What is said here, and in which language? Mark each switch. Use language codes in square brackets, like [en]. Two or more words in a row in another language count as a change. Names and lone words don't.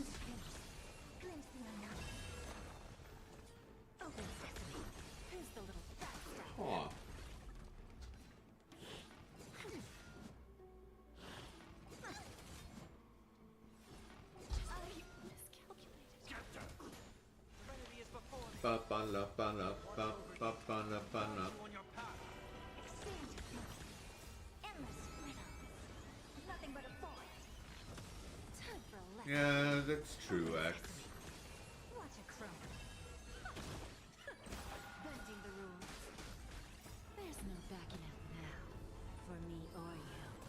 [en] Glimpse the unknown. Open sesame. Who's the little bastard? Huh. I miscalculated. Get them. Serenity is before me. Ba ba la ba la ba ba ba la ba la. You on your path. Expand your thinking. Endless riddles. Nothing but a void. Time for a lesson. Yeah, that's true, X. Watch a crow. Bending the rules. There's no backing out now, for me or you.